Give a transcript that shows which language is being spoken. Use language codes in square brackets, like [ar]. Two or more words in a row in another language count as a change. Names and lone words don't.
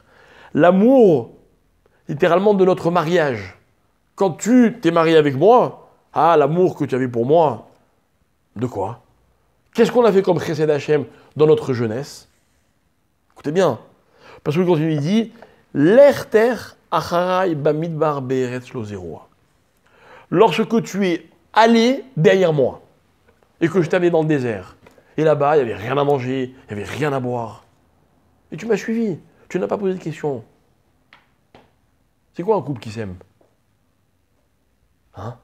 [fr] L'amour, littéralement, de notre mariage. Quand tu t'es marié avec moi, l'amour que tu avais pour moi, de quoi? Qu'est-ce qu'on a fait comme [he] חסד השם [fr] dans notre jeunesse? Écoutez bien, Parce que quand il lui dit [he] לכתך אחרי במדבר בארץ לא זרועה. [fr] Lorsque tu es allé derrière moi et que je t'avais dans le désert, et là-bas, il n'y avait rien à manger, il n'y avait rien à boire, et tu m'as suivi, tu n'as pas posé de questions. C'est quoi un couple qui s'aime? Hein?